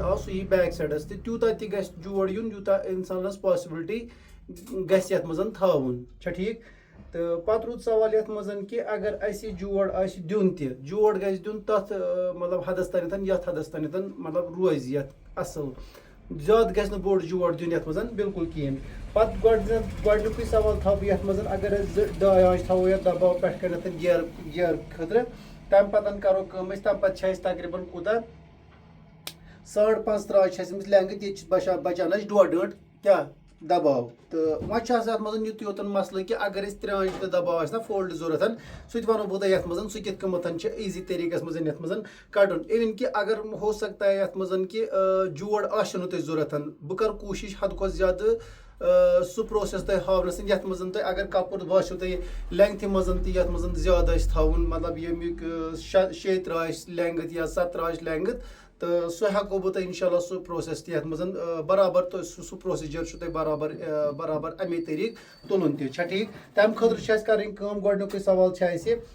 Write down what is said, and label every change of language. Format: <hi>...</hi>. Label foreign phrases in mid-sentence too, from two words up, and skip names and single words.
<ks>آو سُہ یی بیک سایڈس تہٕ تیوٗتاہ تہِ گژھِ جوڑ یُن یوٗتاہ اِنسانس پاسبلٹی گژھِ یَتھ منٛز تھاوُن چھا ٹھیٖک تہٕ پتہٕ روٗد سوال یَتھ منٛز کہِ اگر اَسہِ جوڑ آسہِ دیُن تہِ جوڑ گژھِ دیُن تتھ مطلب حدس تانٮ۪تھ یتھ حدس تانٮ۪تھ مطلب روزِ یتھ اصل زیادٕ گژھِ نہٕ بوٚڑ جوڑ دیُن یَتھ منٛز بالکل کِہینۍ پتہٕ گۄڈنیُکُے سوال تھاوٕ بہٕ یَتھ منٛز اگر أسۍ 2 آنچہِ تھاوو یَتھ دباو پٮ۪ٹھ کَنٮ۪تھ گیر خٲطرٕ تَمہِ پتہٕ کرو کٲم أسۍ تَمہِ پتہٕ چھِ اَسہِ تقریٖباً کوٗتاہ 5.5 تراش چھِ اَسہِ أمِس لینٛگٕتھ ییٚتہِ چھِ بچان اَسہِ 1.5 ٲنٹ کیٛاہ دباو تہٕ وۄنۍ چھُ آسان اَتھ منٛز یُتُے یوتن مسلہٕ کہِ اگر أسۍ 3 آنچہِ تہِ دباو آسہِ نا فولڈ ضوٚرتھ سُہ تہِ وَنو بہٕ تۄہہِ یَتھ منٛز سُہ کِتھ کٔنۍ چھُ ایٖزی طریٖقس منٛز یَتھ منٛز کڑُن اِوٕن کہِ اگر</ks> <ur>ہو سکتا ہے</ur> <ks>یَتھ منٛز کہِ جوڑ آسیو نہٕ تۄہہِ ضوٚرتھ بہٕ کرٕ کوٗشِش حد کھۄتہٕ زیادٕ سُہ پروسیس تۄہہِ ہاونس یَتھ منٛز تۄہہِ اگر کپُر باسیو تۄہہِ لینٛگتھِ منٛز تہِ یَتھ منٛز زیادٕ آسہِ تھاوُن مطلب ییٚمیُک 6 آسہِ لینٛگٕتھ یا 7 آسہِ لینٛگٕتھ تہٕ سُہ ہٮ۪کو بہٕ تۄہہِ</ks> <ar>اِنشاء اللہ</ar> <ks>سُہ پروسیس تہِ یَتھ منٛز برابر سُہ پروسیٖجر چھُ تۄہہِ برابر اَمے طریٖقہٕ تُلُن تہِ چھا ٹھیٖک تَمہِ خٲطرٕ چھِ اَسہِ کَرٕنۍ کٲم گۄڈنیُکُے سوال چھُ اَسہِ</ks>